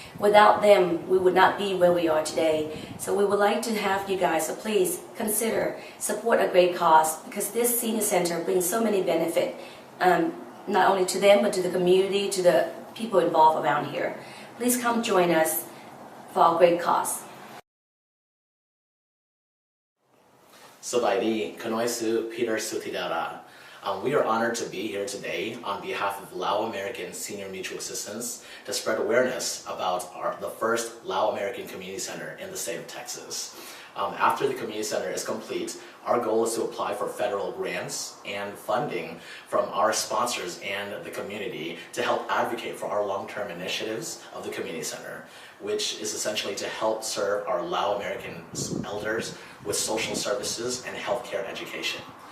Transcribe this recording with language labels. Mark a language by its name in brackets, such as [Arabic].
[English] Without them, we would not be where we are today. So we would like to have you guys, so please consider, support a great cause, because this senior center brings so many benefits, not only to them, but to the community, to the people involved around here. Please come join us for our great cause. [Lao] สบายดีขน้อยซื้อ Peter Sutidara. [English] We are honored to be here today on behalf of Lao American Senior Mutual Assistance to spread awareness about the first Lao American Community Center in the state of Texas. After the community center is complete, our goal is to apply for federal grants and funding from our sponsors and the community to help advocate for our long-term initiatives of the community center, which is essentially to help serve our Lao American elders with social services and healthcare education.